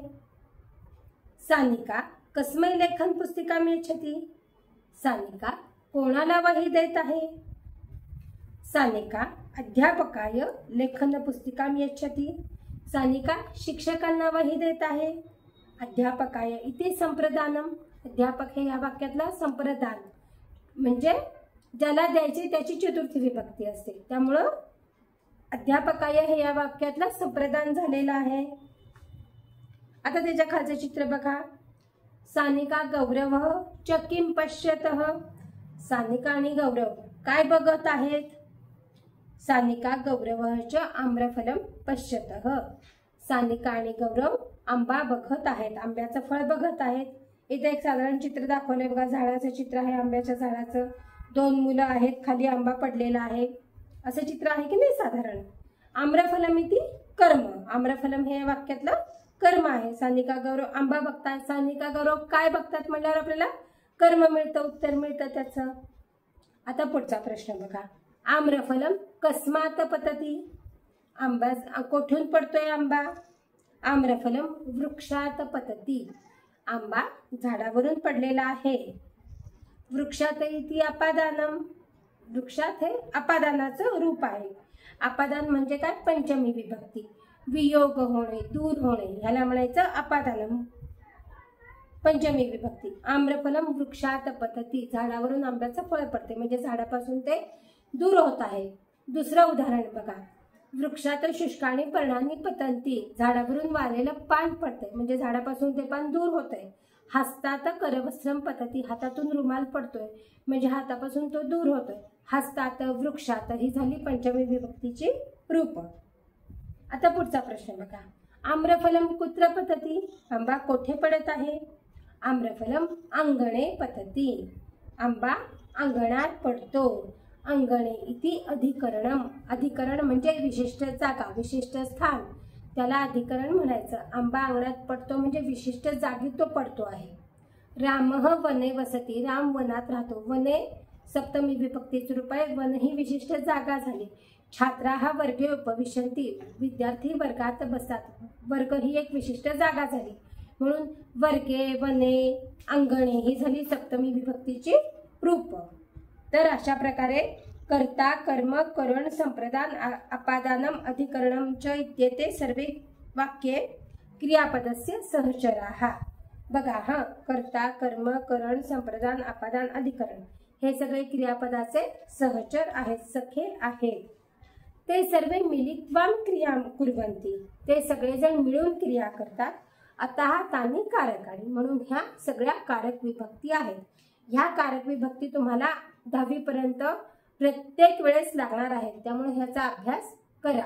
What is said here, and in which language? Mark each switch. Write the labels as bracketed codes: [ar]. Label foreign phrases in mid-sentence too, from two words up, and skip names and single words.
[sa] सानिका कस्मै लेखन पुस्तिका यच्छती, [mr] सानिका कोणाला वही देत आहे? [sa] सानिका अध्यापकाय लेखन पुस्तिका यच्छती, [mr] सानिका शिक्षकांना वही देत आहे। [sa] अध्यापकाय इति संप्रदानम, [mr] अध्यापक हे या वाक्यातला संप्रदान म्हणजे ज्याला द्यायची त्याची चतुर्थी विभक्ती असते, त्यामुळं अध्यापकाय हे या वाक्यातला संप्रदान झालेला आहे। आता त्याच्या खालचं चित्र बघा, [sa] सानिका गौरवः च किम पश्यतः, [mr] सानिका आणि गौरव काय बघत आहेत? [sa] सानिका गौरवश्च आम्रफलम पश्यतः. [mr] सानिका आणि गौरव आंबा बघत आहेत, आंब्याचं फळ बघत आहेत. इथे एक साधारण चित्र दाखवलंय बघा, झाडाचं चित्र आहे, आंब्याच्या झाडाचं. 2 मुलं आहेत, खाली आंबा पडलेला आहे, असं चित्र आहे की नाही साधारण. [sa] आम्रफलम इति कर्म. [mr] आम्रफलम हे वाक्यातलं कर्म आहे. सानिका गौरव आंबा बघतायत. सानिका गौरव काय बघतात म्हणल्यावर आपल्याला कर्म मिळतं, उत्तर मिळतं त्याचं. आता पुढचा प्रश्न बघा. [sa] आम्रफलम कस्मात पतती. [mr] आंबा कोठून पडतोय आंबा? [sa] आम्रफलम वृक्षात पतती. [mr] आंबा झाडावरून पडलेला आहे. [sa] वृक्षात इति अपादानम. [mr] वृक्षात हे अपादानाचं रूप आहे. अपादान म्हणजे काय? पंचमी विभक्ती. वियोग होणे, दूर होणे, ह्याला म्हणायचं अपादानम, पंचमी विभक्ती. [sa] आम्रफलम वृक्षात पतती. [mr] झाडावरून आंब्याचं फळ पडते म्हणजे झाडापासून ते दूर होत आहे. दुसरं उदाहरण बघा. [sa] वृक्षात शुष्काणी पर्णानी पतंती. [mr] झाडावरून वाळलेलं पान पडतंय म्हणजे झाडापासून ते पान दूर होतंय. [sa] हस्तात करवस्त्रम पतती. [mr] हातातून रुमाल पडतोय म्हणजे हातापासून तो दूर होतोय. हस्तात, वृक्षात ही झाली पंचमी विभक्तीची रूप. आता पुढचा प्रश्न बघा. [sa] आम्रफलम कुत्र पतती. [mr] आंबा कोठे पडत आहे? [sa] आम्रफलम अंगणे पतती. [mr] आंबा अंगणात पडतो. [sa] अंगणे इति अधिकरणम. [mr] अधिकरण म्हणजे विशिष्ट जागा, विशिष्ट स्थान, त्याला अधिकरण म्हणायचं. आंबा अंगणात पडतो म्हणजे विशिष्ट जागी तो पडतो आहे. [sa] रामः वने वसती. [mr] राम वनात राहतो. वने सप्तमी विभक्तीचे रूप आहे. वन ही विशिष्ट जागा झाली. [sa] छात्राः वर्गे उपविशन्ति. [mr] विद्यार्थी वर्गात बसतात. वर्ग ही एक विशिष्ट जागा झाली म्हणून वर्गे, वने, अंगणे ही झाली सप्तमी विभक्तीची रूप. तर अशा प्रकारे [sa] कर्ता, कर्म, करण, संप्रदान, अपादानम, अधिकरणम च इत्येते सर्वे वाक्ये क्रियापदस्य सहचराः. [mr] बघा हा, कर्ता, कर्म, करण, संप्रदान, अपादान, अधिकरण हे सगळे क्रियापदाचे सहचर आहेत, सखे आहेत. [sa] ते सर्वे मिलित्वां क्रियां कुर्वन्ति. [mr] ते सगळेजण मिळून क्रिया करतात. [sa] अतः तानि कारकाणि. [mr] म्हणून ह्या सगळ्या कारक विभक्ती आहेत. ह्या कारक विभक्ती तुम्हाला 10वी पर्यंत प्रत्येक वेळेस लागणार आहेत, त्यामुळे ह्याचा अभ्यास करा.